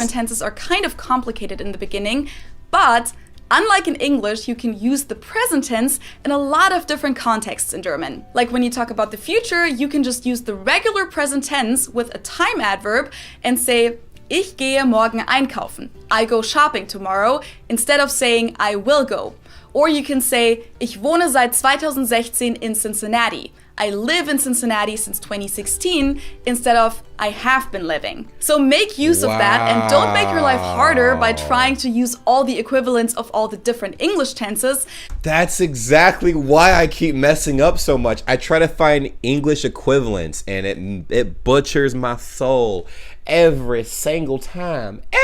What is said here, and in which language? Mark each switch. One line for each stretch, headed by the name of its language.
English: And tenses are kind of complicated in the beginning, but unlike in English, you can use the present tense in a lot of different contexts in German. Like when you talk about the future, you can just use the regular present tense with a time adverb and say,
German: Ich gehe morgen einkaufen.
English: I go shopping tomorrow, instead of saying I will go. Or you can say,
German: Ich wohne seit 2016 in Cincinnati.
English: I live in Cincinnati since 2016, instead of I have been living. So make use of that and don't make your life harder by trying to use all the equivalents of all the different English tenses. That's exactly why I keep messing up so much. I try to find English equivalents and it butchers my soul every single time.